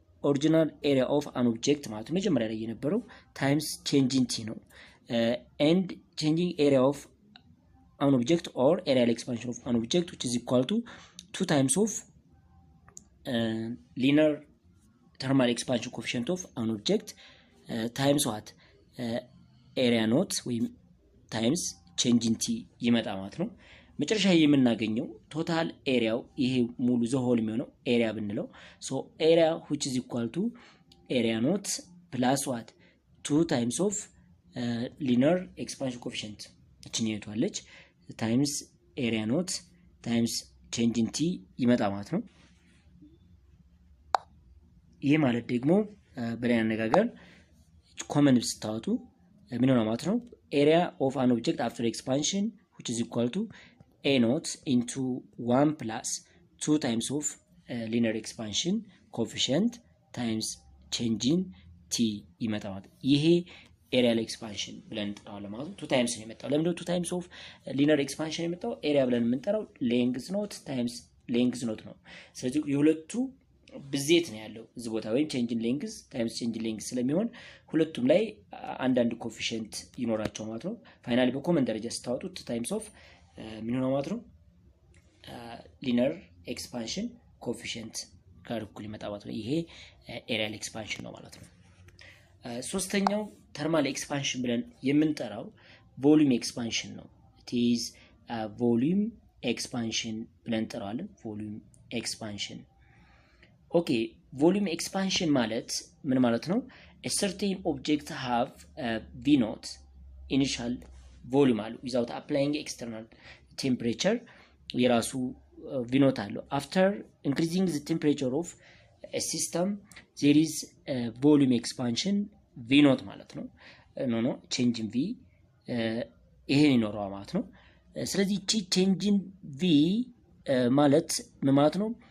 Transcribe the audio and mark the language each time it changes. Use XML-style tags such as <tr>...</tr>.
<en>original area of an object ማለት ነው።</en> <am>መጀመሪያ ላይ የነበረው</am> <en>times changing t ነው። and changing area of an object or areal expansion of an object which is equal to 2 times of linear thermal expansion coefficient of an object times what? area naught ወይም times changing t ይመጣ ማለት ነው።</en> <am>መጨረሻ የምናገኘው ቶታል ኤሪያው ይሄ ሙሉ ዘሆል የሚሆነው ኤሪያ ብንለው</am> <en>so area which is equal to area naught plus what? 2 times of linear expansion coefficient</en> <am>እቺን ይቷለች times area naught times changing t ይመጣ ማለት ነው። ይሄ ማለት ደግሞ በሌላ አነጋገር ኮመን ስታወጡ ምን ነው ማለት ነው?</am> <en>area of an object after expansion which is equal to a naught into 1 plus 2 times of linear expansion coefficient times changing t</en> <am>ይመጣ ማለት ይሄ ኤሪያል ኤክስፓንሽን ብለን እንጠራዋለን ማለት ነው። 2 ታይምስ ነው የመጣው። ለምን 2 ታይምስ ኦፍ ሊነር ኤክስፓንሽን የመጣው? ኤሪያ ብለን የምንጠራው ሌንግዝ ኖት ታይምስ ሌንግዝ ኖት ነው። ስለዚህ የሁለቱ ብዜት ነው ያለው እዚህ ቦታ ወይም ቼንጅን ሌንግዝ ታይምስ ቼንጅን ሌንግዝ ስለሚሆን ሁለቱም ላይ አንዳንድ ኮኤፊሺየንት ይኖራቸው ማለት ነው። ፋይናሊ በኮመን ደረጃ ስታወጡት 2 ታይምስ ኦፍ ምን ነው ማለት ነው? ሊነር ኤክስፓንሽን ኮኤፊሺየንት ጋር እኩል ይመጣ ማለት ነው። ይሄ ኤሪያል ኤክስፓንሽን ነው ማለት ነው። ሶስተኛው ተርማል ኤክስፓንሽን ብለን የምንጠራው ቮሊዩም ኤክስፓንሽን ነው።</am> <en>it is</en> <am>ቮሊዩም ኤክስፓንሽን ብለን እንጠራዋለን። ቮሊዩም ኤክስፓንሽን ኦኬ ቮሊዩም ኤክስፓንሽን ማለት ምን ማለት ነው?</am> <en>a certain object have v naught initial volume አለው without applying external temperature የራሱ v naught አለው after increasing the temperature of a system there is volume expansion v naught ማለት ነው። ኖ change in v</en> <am>ይሄን ይኖረዋል ማለት ነው። ስለዚህ እቺ change in v ማለት ምን ማለት ነው?</am>